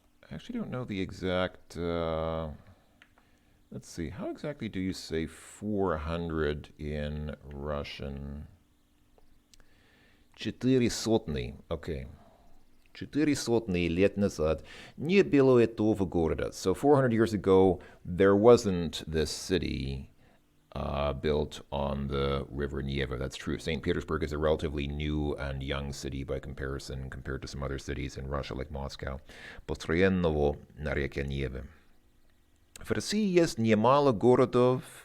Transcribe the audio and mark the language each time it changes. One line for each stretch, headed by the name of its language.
English: I actually don't know the exact. Let's see. How exactly do you say 400 in Russian? 400. Okay.
Russian: 400 лет назад не было этого города.
English: So 400 years ago, there wasn't this city built on the river Neva. That's true. St. Petersburg is a relatively new and young city by comparison, compared to some other cities in Russia like Moscow.
Russian: Построенного на реке Неве. В России есть немало городов.